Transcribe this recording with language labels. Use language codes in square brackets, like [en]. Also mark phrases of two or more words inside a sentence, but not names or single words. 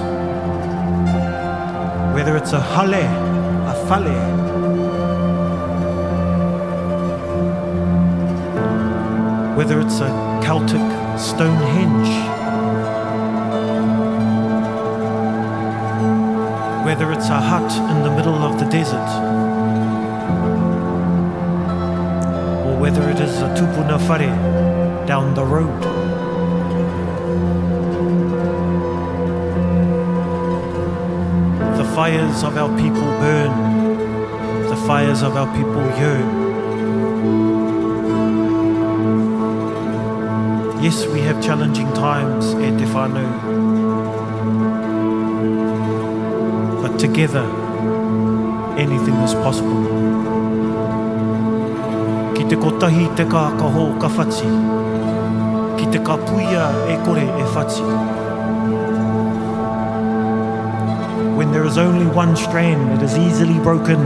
[en] Whether it's a hale, a fale, whether it's a Celtic Stonehenge, whether it's a hut in the middle of the desert, or whether it is a [mi] tupuna whare [en] down the road. The fires of our people burn, the fires of our people yearn. Yes, we have challenging times, [mi] e te whānau. [en] But together, anything is possible. [mi] Ki te kotahi te kā ka hō ka whati, ki te ka puia e kore e whati. [en] When there is only one strand, it is easily broken.